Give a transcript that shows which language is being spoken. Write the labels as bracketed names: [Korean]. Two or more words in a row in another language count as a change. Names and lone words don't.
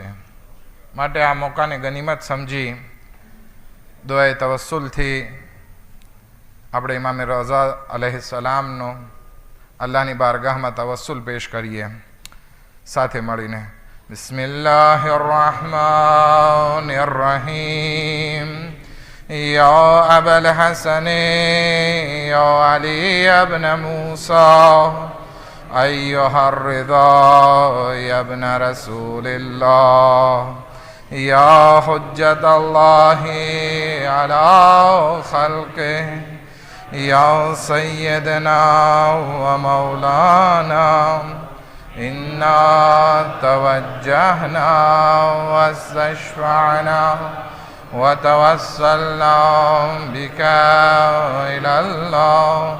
[Gujarati] માટે આ મોકાને ગનીમત સમજી દુઆએ તવસ્સુલથી આપણે ઇમામ રઝા [Arabic] عليه السلام [Gujarati] અલ્લાહની બારગાહમાં તવસ્સુલ પેશ કરીએ સાથે મળીને. [Arabic] بسم الله الرحمن الرحيم. يا أبا الحسن يا علي بن موسى أيها الرضا يا ابن رسول الله يا حجة الله على خلقه يا سيدنا ومولانا إنا توجهنا واستشفعنا وتوسلنا بك إلى الله